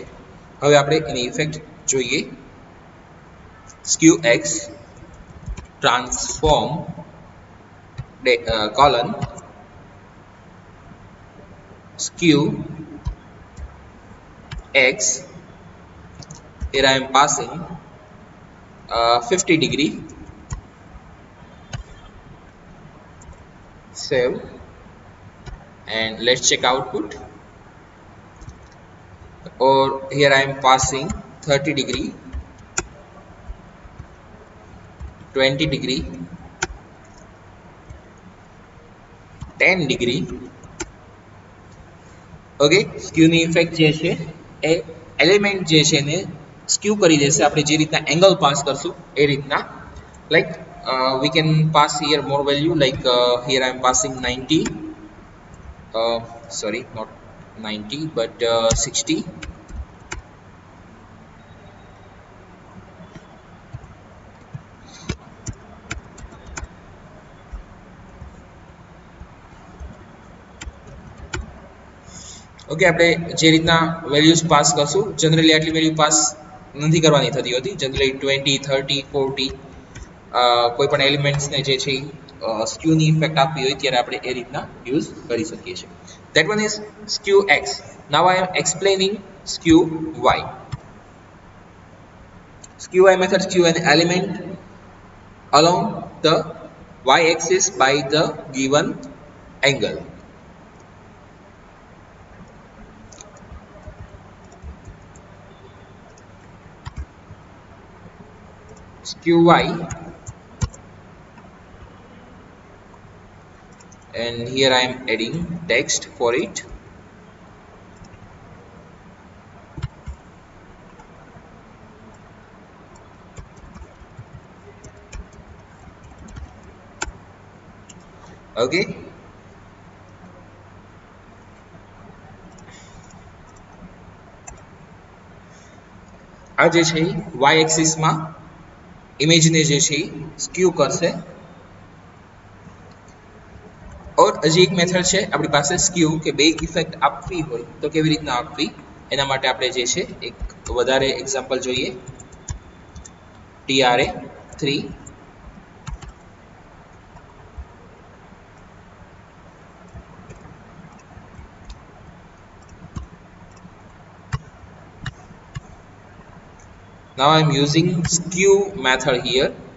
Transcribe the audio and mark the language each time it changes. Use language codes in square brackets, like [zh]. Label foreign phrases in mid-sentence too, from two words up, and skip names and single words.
[gu] હવે આપણે એની ઇફેક્ટ જોઈએ. [en] skew x transform colon skew x. Here I am passing 50 degree. Save and let's check output. Or here I am passing 30 degree, 20 degree, 10 degree. [gu] ઓકે, સ્ક્યુની ઇફેક્ટ જે છે એ એલિમેન્ટ જે છે એને સ્ક્યુ કરી દેશે આપણે જે રીતના એંગલ પાસ કરશું એ રીતના. [en] લાઈક we can pass here more value, like here I am passing 90, sorry, not 90 but 60. [gu] ઓકે, આપણે જે રીતના વેલ્યુઝ પાસ કરશું જનરલી આટલી વેલ્યુ પાસ નથી કરવાની થતી હોતી. જનરલી 20, 30, 40 કોઈ પણ એલિમેન્ટ્સને જે છે સ્ક્યુની ઇફેક્ટ આપવી હોય ત્યારે આપણે એ રીતના યુઝ કરી શકીએ છીએ. [en] That one is skew x. Now I am explaining skew y. Skew y method skew an element along the y axis by the given angle. Skew y, and here I am adding text for it. [gu] Okay, આ જે છે y એક્સિસ માં ઇમેજને જે છે સ્ક્યુ કરશે. और હજી એક મેથડ છે આપણી પાસે સ્ક્યુ કે બે ઇફેક્ટ આપવી હોય તો કેવી રીતના આપવી એના માટે આપણે જે છે એક વધારે એક્ઝામ્પલ જોઈએ. [en] TRA 3. Now I am using skew method here.